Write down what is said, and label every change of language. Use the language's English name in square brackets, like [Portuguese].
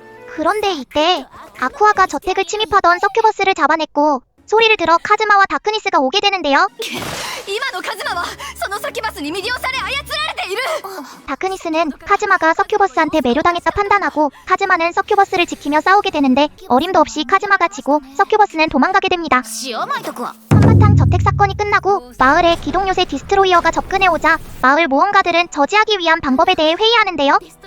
[Korean] 그런데 이때 아쿠아가 저택을 침입하던 서큐버스를 잡아냈고 소리를 들어 카즈마와 다크니스가 오게 되는데요. [Japanese] 今のカズマはそのサキバスに魅了され操られている。 [Korean] 다크니스는 카즈마가 서큐버스한테 매료당했다 판단하고 카즈마는 서큐버스를 지키며 싸우게 되는데 어림도 없이 카즈마가 지고 서큐버스는 도망가게 됩니다. [Japanese] 塩まいとくわ。 [Korean] 한바탕 저택 사건이 끝나고 마을에 기동요새 디스트로이어가 접근해오자 마을 모험가들은 저지하기 위한 방법에 대해 회의하는데요.